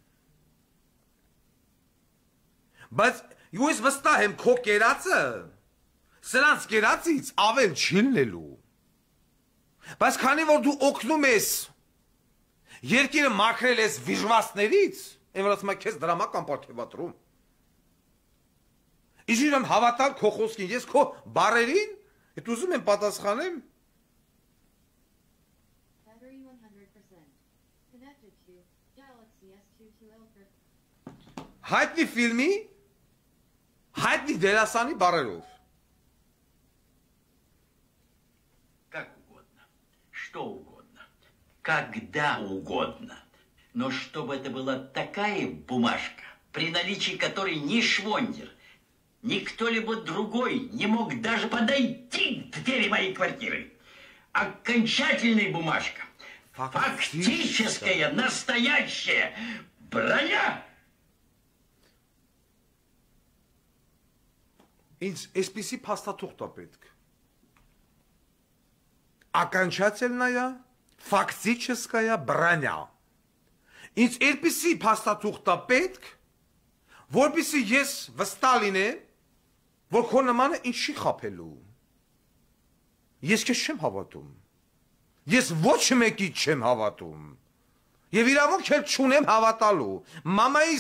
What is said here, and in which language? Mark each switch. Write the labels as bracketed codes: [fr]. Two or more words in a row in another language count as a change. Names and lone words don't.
[hy] Բայց ես վստահ եմ քո կերածը սրանց կերածից ավել չի լինելու։ Բայց քանի որ դու օգնում ես երկիրը մաքրել ես վիժվածներից, այն որ ասում եմ քեզ դրամական պարգևատրում։ Իսկ իրեմ հավատալ քո խոսքին, ես քո բառերին, այդ ուզում եմ պատասխանեմ։ [en] Battery 100%. Connected to Galaxy S22 Ultra. [hy] Հայտնի ֆիլմի, հայտնի դերասանի բառերով։ [ru] Как угодно, что угодно, когда угодно. Но чтобы это была такая бумажка, при наличии которой ни Швондер, ни кто-либо другой не мог даже подойти к двери моей квартиры. Окончательная бумажка. Фактическая, настоящая броня. [hy] Ինձ այսպիսի փաստաթուղթ է պետք։ [ru] Окончательная, фактическая броня։ [hy] Ինձ այսպիսի փաստաթուղթ է պետք, որպեսզի ես վստահ լինեմ, որ քո նմանը ինձ չի խաբելու։ Ես քեզ չեմ հավատում։ Ես ոչ մեկից չեմ հավատում։ Եվ իրավունք էլ չունեմ հավատալու։ Մամայիս